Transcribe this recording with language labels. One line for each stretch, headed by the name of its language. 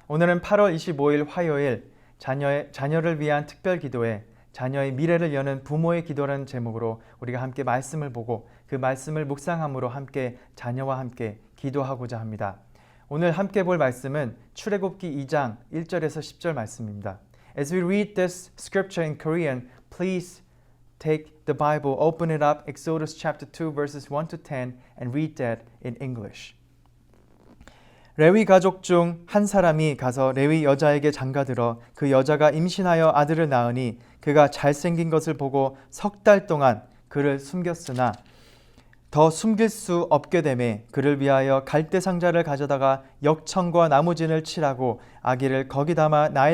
Korean: 오늘은 8월 25일 화요일 자녀를 위한 특별 기도회, 자녀의 미래를 여는 부모의 기도라는 제목으로 우리가 함께 말씀을 보고 그 말씀을 묵상함으로 함께 자녀와 함께 기도하고자 합니다. 오늘 함께 볼 말씀은 출애굽기 2장 1절에서 10절 말씀입니다.
English: As we read this scripture in Korean, please take the Bible, open it up, Exodus chapter 2 verses 1 to 10 and read that in English.
Korean: 레위 가족 중 한 사람이 가서 레위 여자에게 장가들어 그 여자가 임신하여 아들을 낳으니 그가 잘생긴 것을 보고 석 달 동안 그를 숨겼으나 더 숨길 수 없게 되매 그를 위하여 갈대 상자를 가져다가 역청과 나무진을 칠하고 아기를 거기 담아